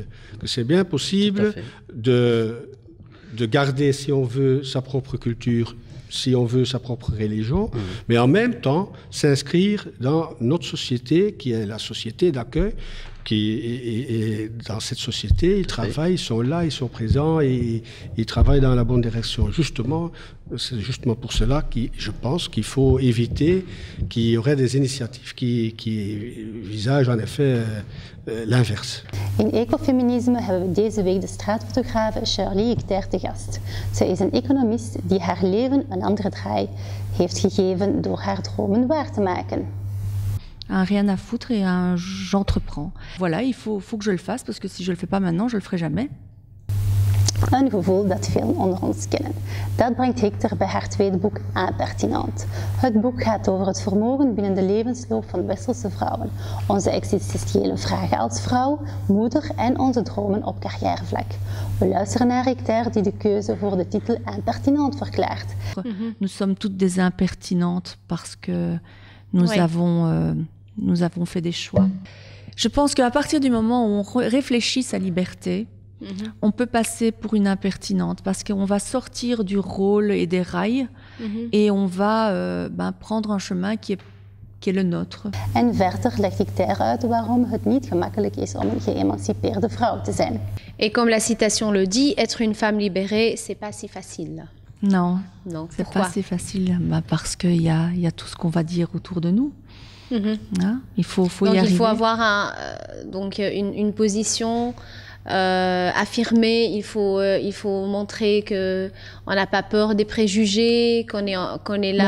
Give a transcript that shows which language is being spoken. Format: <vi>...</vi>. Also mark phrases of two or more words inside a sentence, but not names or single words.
<fr>Que c'est bien possible de garder, si on veut, sa propre culture, si on veut, sa propre religion, mais en même temps, s'inscrire dans notre société, qui est la société d'accueil, et dans cette société, ils travaillent, ils sont là, ils sont présents et ils travaillent dans la bonne direction. Justement, c'est justement pour cela que je pense qu'il faut éviter qu'il y aurait des initiatives qui visagent en effet l'inverse.</fr> <nl>In Ecofeminisme hebben we deze week de straatfotografe Charlie Icter te gast. Zij is een economist die haar leven een andere draai heeft gegeven door haar dromen waar te maken.</nl> <fr>Un rien à foutre et j'entreprends. Voilà, il faut que je le fasse parce que si je le fais pas maintenant, je le ferai jamais.</fr> <nl>Een gevoel dat velen onder ons kennen. Dat brengt Hicter bij haar tweede boek Impertinent. Het boek gaat over het vermogen binnen de levensloop van westerse vrouwen, onze existentiële vragen als vrouw, moeder en onze dromen op carrièrevlak. We luisteren naar Hicter die de keuze voor de titel Impertinent verklaart.</nl> <fr>Nous sommes toutes des impertinentes parce que nous avons fait des choix. Je pense qu'à partir du moment où on réfléchit sa liberté, on peut passer pour une impertinente parce qu'on va sortir du rôle et des rails et on va prendre un chemin qui est le nôtre.</fr> <nl>En verder legt Hicter uit waarom het niet gemakkelijk is om een geëmancipeerde vrouw te zijn.</nl> <fr>Et comme la citation le dit, être une femme libérée, c'est pas si facile. Non, c'est pas si facile parce qu'il y a tout ce qu'on va dire autour de nous. Hein? Il faut donc y arriver. Il faut avoir une position affirmée, il faut montrer qu'on n'a pas peur des préjugés, qu'on est là.</fr>